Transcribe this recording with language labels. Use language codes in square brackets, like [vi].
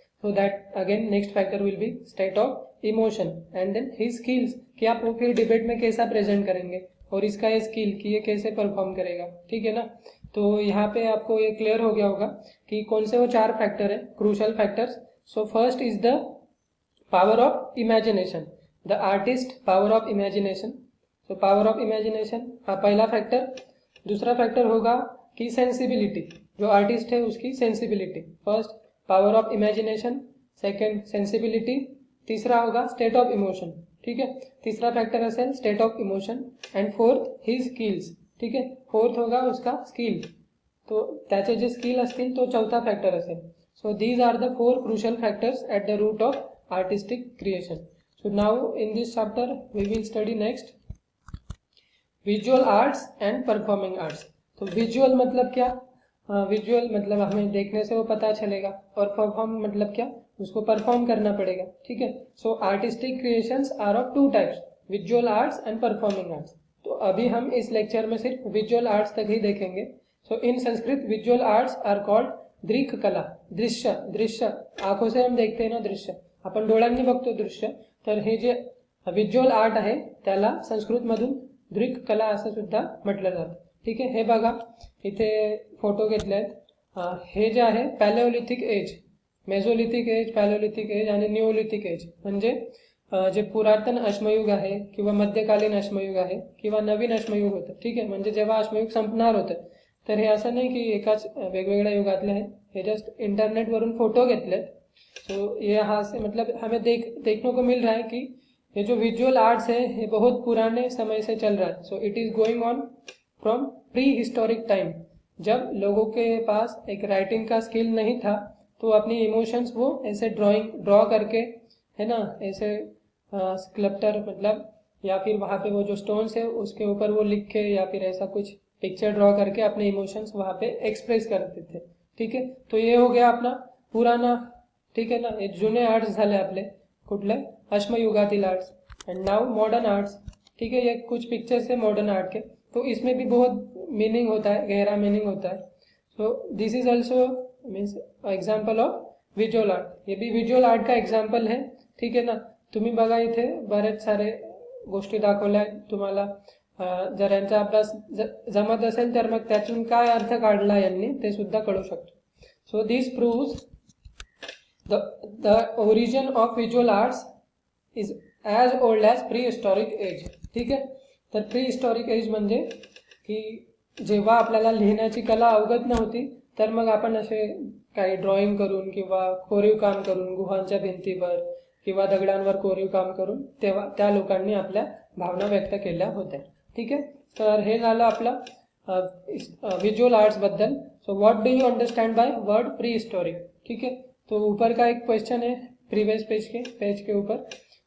[en] So that again next factor will be state of emotion. And then his skills, [hi] कि आप वो फिर debate में कैसा प्रेजेंट करेंगे, और इसका ये स्किल कि ये कैसे परफॉर्म करेगा, ठीक है ना. तो यहाँ पे आपको ये क्लियर हो गया होगा कि कौन से वो 4 फैक्टर है, crucial factors. [en] So first is the power of imagination, the artist power of imagination. so power of imagination पहला factor. [hi] दूसरा फैक्टर होगा कि सेंसिबिलिटी, जो आर्टिस्ट है उसकी sensibility. [en] first power of imagination, second sensibility, [hi] तीसरा होगा स्टेट ऑफ इमोशन, ठीक है. [mr] तीसरा फॅक्टर असेल state of emotion [en] and fourth his skills, [hi] ठीक है. फोर्थ होगा उसका स्किल, [mr] तो त्याचे जे स्किल असतील तो चौथा फॅक्टर असेल. [en] So these are the 4 crucial factors at the root of artistic creation. So now in this chapter we will study next visual arts and performing arts. [hi] तो visual मतलब क्या? विजुअल मतलब हमें देखने से वो पता चलेगा, और परफॉर्म मतलब क्या, उसको परफॉर्म करना पड़ेगा, ठीक है. [en] So artistic creations are of 2 types, visual arts and performing arts. [hi] तो अभी हम इस लेक्चर में सिर्फ विजुअल आर्ट्स तक ही देखेंगे. [en] So in Sanskrit visual arts are called दृक कला. [mr] दृश्य, [hi] दृश्य आंखों से हम देखते हैं ना, [mr] दृश्य आपण डोळ्यांनी बघतो दृश्य, तर हे जे विज्युअल आर्ट आहे त्याला संस्कृतमधून दृक कला असं सुद्धा म्हटलं जातं, ठीक आहे. हे बघा इथे फोटो घेतले आहेत. हे जे आहे पॅलेओलिथिक एज, मेझोलिथिक एज, पॅलेओलिथिक एज आणि निओलिथिक एज, म्हणजे जे पुरातन अश्मयुग आहे किंवा मध्यकालीन अश्मयुग आहे किंवा नवीन अश्मयुग होतं, ठीक आहे. म्हणजे जेव्हा अश्मयुग संपणार होतं, तर हे असं नाही की एकाच वेगवेगळ्या युगातले आहेत, हे जस्ट इंटरनेटवरून फोटो घेतलेत. [hi] तो ये यहाँ से मतलब हमें देखने को मिल रहा है कि ये जो विजुअल आर्ट्स है ये बहुत पुराने समय से चल रहा है. [en] So it is going on from pre historic time. [hi] जब लोगों के पास एक राइटिंग का स्किल नहीं था तो अपनी इमोशंस वो ऐसे ड्रॉ करके, है ना, ऐसे स्कल्पटर मतलब, या फिर वहाँ पे वो जो स्टोन्स है उसके ऊपर वो लिख के या फिर ऐसा कुछ पिक्चर ड्रॉ करके अपने इमोशंस वहाँ पे एक्सप्रेस करते थे. ठीक है, तो ये हो गया अपना पुराना. [mr] ठीक है ना, हे जुने आर्ट्स झाले आपले कुठले अश्मयुगातील arts. [en] And now modern arts. [hi] ठीक है, ये कुछ पिक्चर्स है मॉडर्न आर्ट के, तो इसमें भी बहुत मीनिंग होता है, गहरा मीनिंग होता है. [en] So this is also means example of visual art. [hi] ये भी विज्युअल आर्ट का [mr] एक्झाम्पल आहे. ठीक आहे ना. तुम्ही बघा इथे बरेच सारे गोष्टी दाखवल्या तुम्हाला. जर यांचा अभ्यास जमत असेल तर मग त्यातून काय अर्थ काढला यांनी ते सुद्धा कळू शकतो. [en] So this proves the origin of visual arts is as old as prehistoric age. [mr] ठीक आहे, तर प्रीहिस्टॉरिक एज म्हणजे की जेव्हा आपल्याला लिहिण्याची कला अवगत नव्हती तर मग आपण असे काही ड्रॉइंग करून किंवा कोरीव काम करून गुहांच्या भिंतीवर किंवा दगडांवर कोरीव काम करून तेव्हा त्या लोकांनी आपल्या भावना व्यक्त केल्या होत्या. ठीक आहे, तर हे झालं आपलं विज्युअल आर्ट्स बद्दल. [en] So what do you understand by word prehistoric. [hi] ठीक है, तो ऊपर का एक क्वेश्चन है प्रीवियस पेज के ऊपर.